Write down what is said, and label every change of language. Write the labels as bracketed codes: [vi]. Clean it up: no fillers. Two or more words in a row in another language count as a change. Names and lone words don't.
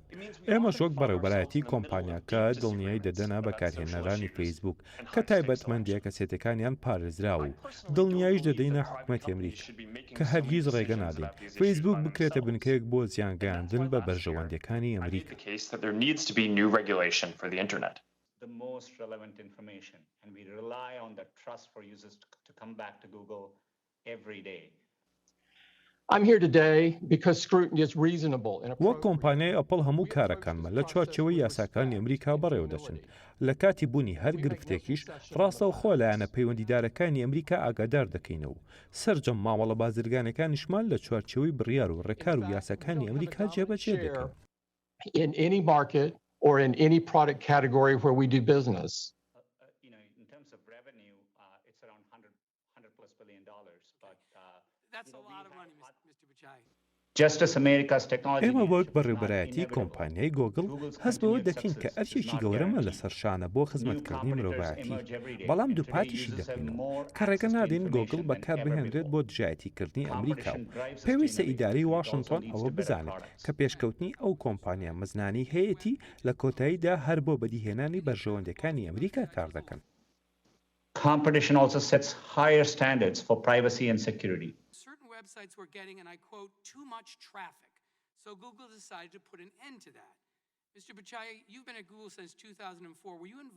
[ckb] ئێمە شۆک بەڕێوەبەرایەتی کۆمپانیاکە دڵنیای دەدەنە بەکارهێنەرانی فەیسبوک کە تایبەتمەندیە کەسێتەکانیان پارێزرا و دڵنیاییش دەدەینە حکومەتی ئەمریکا کە هەرگیز ڕێگە نادەین فەیسبوک بکرێتە بنکەیەک بۆ زیانگەیاندن بە بەرژەوەندەکانی ئەمریکا. [en] The most relevant information, and we rely on that trust for users to come back to Google every day. I'm here today because scrutiny is reasonable and [ckb] وەک کۆمپانیای ئەپڵ هەموو کارەکانمە لە چوارچێوەی یاساکانی ئەمریکا بەڕێوە دەچن. لە کاتی بوونی هەر گرفتێکیش ڕاستەوخۆ لایەنە پەیوەندیدارەکانی ئەمریکا ئاگادار دەکەینەوە و سەرجەم ماوەڵە بازرگانەکانیشمان لە چوارچێوەی بڕیار و ڕێکار و یاساکانی ئەمریکا جێبەجێ دەکەن. [en] In any market or in any product category where we do business. In terms of revenue, it's around $100+ billion, but that's a lot of money, Mr. Buchai. [ckb] ئێمە وەک بەڕێوەبەرایەتی کۆمپانیای گۆگڵ هەست بەوە دەکەین کە ئەرچێکی گەورەمە لەسەر شانە بۆ خزمەتکردنی مرۆڤایەتی، بەڵام دووپاتیشی دەکەینەوە کە ڕێگە نادەین گۆگڵ بەکار بهێنرێت بۆ دژایەتیکردنی ئەمریکا و پێویستە ئیدارەی واشنگتۆن ئەوە بزانێت کە پێشکەوتنی ئەو کۆمپانیا مەزنانی هەیەی لە کۆتاییدا هەر بۆ بەدیهێنانی بەرژەوەندەکانی ئەمریکا کار دەکەن. [en] Competition also sets higher standards for privacy and security. Certain websites were getting, and I quote, too much traffic. So Google decided to put an end to that. Mr. Buchai, you've been at Google since 2004. Were you involved?